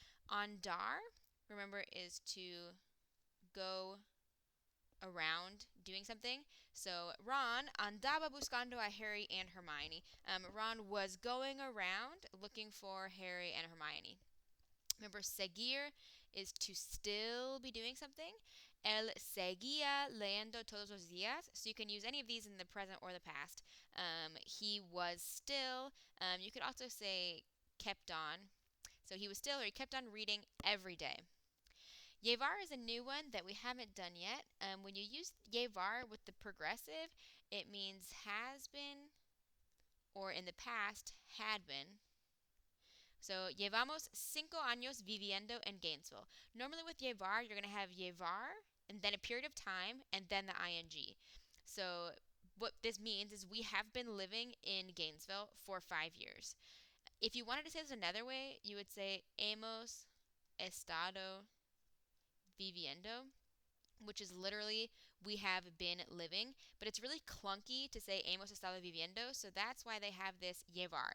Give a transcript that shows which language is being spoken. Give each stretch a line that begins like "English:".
English: Andar, remember, is to go around doing something.
Spanish: So Ron andaba buscando a Harry and Hermione.
English: Ron was going around looking for Harry and Hermione. Remember, seguir is to still be doing something.
Spanish: Él seguía leyendo todos los días.
English: So you can use any of these in the present or the past. He was still. You could also say kept on. So he was still, or he kept on reading every day. Llevar is a new one that we haven't done yet. When you use llevar with the progressive, it means has been or in the past had been.
Spanish: So, llevamos 5 años viviendo en Gainesville.
English: Normally with llevar, you're going to have llevar and then a period of time and then the ing. So, what this means is we have been living in Gainesville for 5 years. If you wanted to say this another way, you would say
Spanish: hemos estado viviendo,
English: which is literally we have been living, but it's really clunky to say hemos estado viviendo, so that's why they have this llevar.